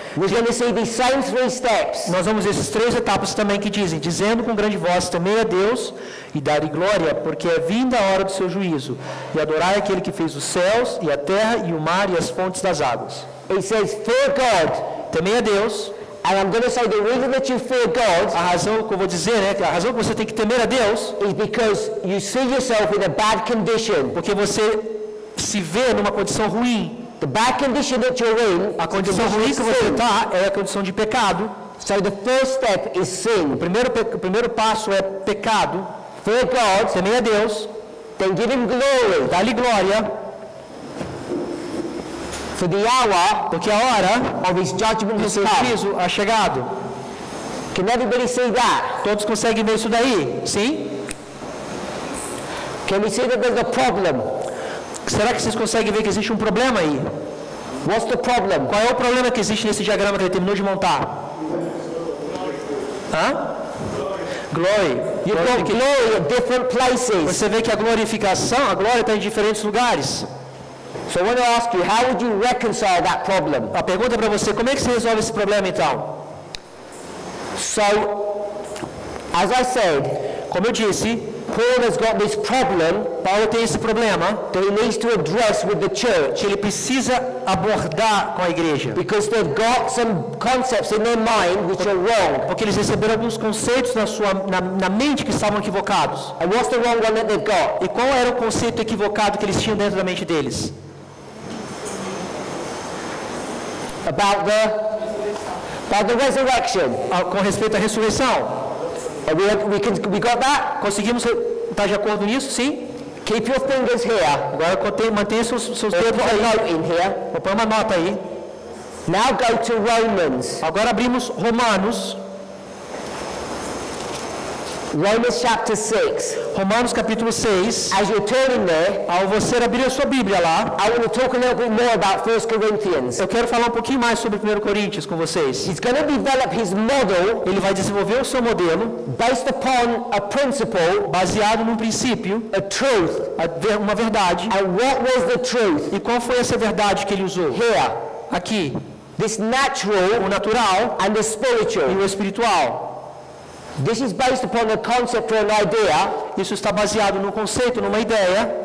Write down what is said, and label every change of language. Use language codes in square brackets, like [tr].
[en] We're going to see these same 3 steps. [pt] Nós vamos ver essas 3 etapas também que dizem: dizendo com grande voz, temei a Deus e dar-lhe glória, porque é vinda a hora do seu juízo, e adorai aquele que fez os céus e a terra e o mar e as fontes das águas. [en] It says, fear God. [pt] Temei a Deus. [en] And I'm going to say the reason that you fear God, [pt] A razão que eu vou dizer, né, que a razão que você tem que temer a Deus, [en] is because you see yourself in a bad condition. [pt] porque você se vê numa condição ruim. [en] The bad condition that you're in, [pt] A condição ruim que você está é a condição de pecado. [en] So the first step is sin. [pt] O primeiro passo é pecado. [en] Fear God, [pt] Temei a Deus, [en] then give Him glory. [pt] dá-lhe glória, [en] For the hour [pt] porque a hora [en] of His judgment [pt] do [en] has [pt] seu [en] come. [pt] juízo ha chegado. [en] Can everybody see that? [pt] Todos conseguem ver isso daí? Sim? [en] Can we see that there's a problem? [pt] Será que vocês conseguem ver que existe um problema aí? [en] What's the problem? [pt] Qual é o problema que existe nesse diagrama que ele terminou de montar? [en] Hã? Glory. You've got glory at different places. [pt] Você vê que a glorificação, a glória está em diferentes lugares. [en] So I want to ask you, how would you reconcile that problem? [pt] A pergunta é para você: como é que você resolve esse problema então? [en] So, as I said, [pt] Como eu disse, [en] Paul has got this problem [pt] Paulo tem esse problema [en] that he needs to address with the church [pt] que ele precisa abordar com a igreja. [en] because they've got some concepts in their mind which are wrong. [pt] Porque eles receberam alguns conceitos na mente que estavam equivocados. [en] And what's the wrong one that they've got? [pt] E qual era o conceito equivocado que eles tinham dentro da mente deles? [en] About the resurrection. [pt] Com respeito à ressurreição. [en] We got that? [pt] Conseguimos estar de acordo nisso? Sim? [en] Keep your fingers here. [pt] Agora mantenha seus [en] Or [pt] dedos [en] put a [pt] aí. [en] note in here. [pt] Vou pôr uma nota aí. [en] Now go to Romans. [pt] Agora abrimos Romanos. [en] Romans chapter 6. [pt] Romanos capítulo 6. [en] As you're turning there, [pt] Ao você abrir a sua Bíblia lá, [en] I want to talk a little bit more about 1 Corinthians. [pt] eu quero falar um pouquinho mais sobre 1 Coríntios com vocês. [en] He's going to develop his model [pt] Ele vai desenvolver o seu modelo [en] based upon a principle, [pt] baseado num princípio, [en] a truth. [pt] uma verdade. [en] And what was the truth? [pt] E qual foi essa verdade que ele usou? [en] Here, [pt] Aqui, [en] this [pt] o [en] natural [pt] natural [en] and the [pt] e [en] spiritual. [pt] o espiritual. [en] This is based upon a concept or an idea [pt] Isso está baseado num conceito, numa ideia,